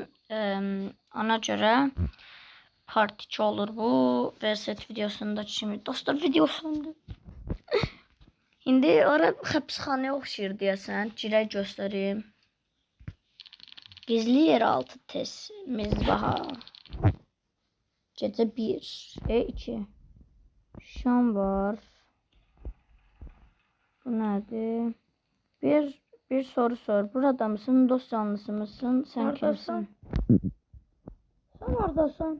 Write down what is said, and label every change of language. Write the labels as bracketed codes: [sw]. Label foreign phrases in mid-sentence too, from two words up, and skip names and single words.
[az] Ona göre partiçi olur bu. Reset videosunda kimi. Dostlar, video söndü. İndi ora həbsxanaya oxşayır deyəsən. Girək göstəreyim. Gizli yeraltı test. Mezbaha. [tr] Gece 1 ve 2. Şam var. Bu nedir? Bir soru sor. Burada mısın? Dost canlısı mısın? Sen kimsin? Sen oradasın.